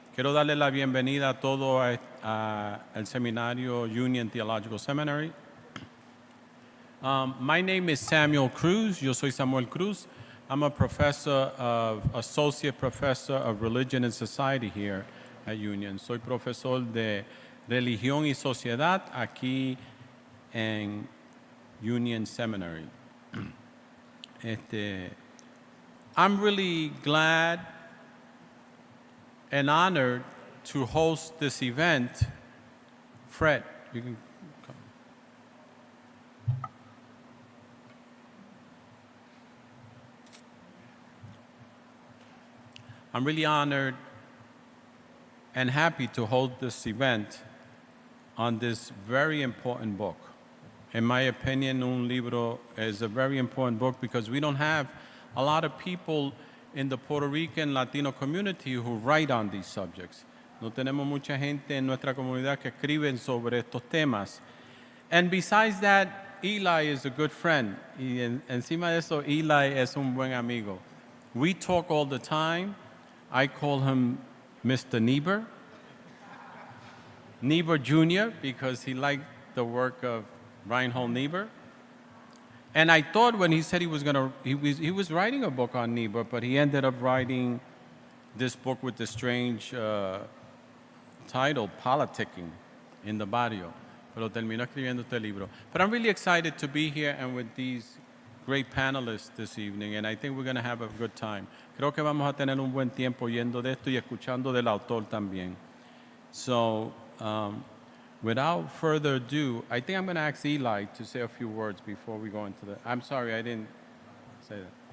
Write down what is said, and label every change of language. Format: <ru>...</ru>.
<es>Quiero darle la bienvenida a todo el seminario Union Theological Seminary.</es> <en>My name is Samuel Cruz.</en> <es>Yo soy Samuel Cruz.</es> <en>I'm a associate professor of religion and society here at Union.</en> <es>Soy profesor de religión y sociedad aquí en Union Seminary.</es> <en>I'm really glad and honored to host this event. Fred, you can come. I'm really honored and happy to hold this event on this very important book. In my opinion,</en> <es>un libro</es> <en>is a very important book because we don't have a lot of people in the Puerto Rican Latino community who write on these subjects.</en> <es>No tenemos mucha gente en nuestra comunidad que escriben sobre estos temas.</es> <en>And besides that, Eli is a good friend.</en> <es>Y encima de eso, Eli es un buen amigo.</es> <en>We talk all the time. I call him Mr. Niebuhr Jr., because he liked the work of Reinhold Niebuhr. And I thought when he said he was writing a book on Niebuhr, but he ended up writing this book with the strange title, Politicking, in the Barrio.</en> <es>Pero terminó escribiendo este libro.</es> <en>But I'm really excited to be here and with these great panelists this evening, and I think we're going to have a good time.</en> <es>Creo que vamos a tener un buen tiempo oyendo de esto y escuchando del autor también.</es> <en>So, without further ado, I think I'm going to ask Eli to say a few words before we go into the... I'm sorry, I didn't say that.</en>